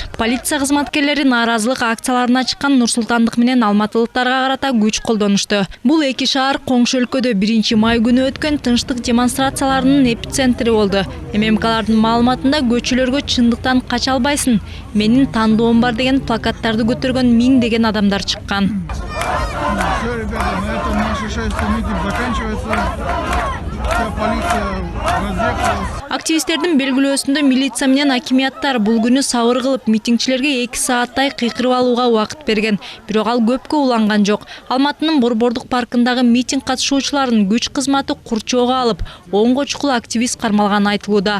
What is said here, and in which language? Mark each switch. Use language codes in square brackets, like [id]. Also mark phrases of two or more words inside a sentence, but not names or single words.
[ky] Полиция кызматкерлери нааразылык акцияларына чыккан Нурсултандык менен Алматылыктарга карата күч колдонушту. Бул эки шаар коңшу өлкөдө 1-май күнү өткөн тынчтык демонстрацияларынын эпицентри болду. ММКлардын маалыматында көчөлөргө чындыктан кача албайсың, менин тандоом бар деген плакаттарды көтөргөн 1000 адамдар чыккан. [ru] Все, ребята, на этом наш шествие митинг заканчивается. Вся полиция разъехалась. [ky] Активисттердин белгилөөсүндө милиция менен акимияттар бул күнү сабыр кылып митингчилерге 2 сааттай кыйкырып алууга убакыт берген. Бирок ал көпкө уланган жок. Алматынын Борбордук паркындагы митинг катышуучуларын күч кызматы курчоого алып, 10 чукул активист кармалганы айтылууда.